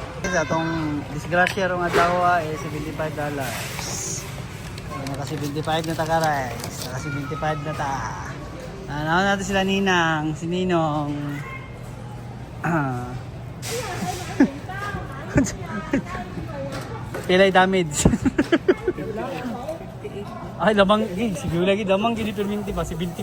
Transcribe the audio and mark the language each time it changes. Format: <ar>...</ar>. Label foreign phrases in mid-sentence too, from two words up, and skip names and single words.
<ceb>guys, atong disgrasya rong adlaw ay $75. Naka 75 na ta guys. Naka 75 na ta.</ceb> <tl>Ano natin sila Ninang, si Ninong.</tl> <ceb>Pilay damage. Ay, lamang, siguro lagi lamang gini perminti pa, si 25.</ceb>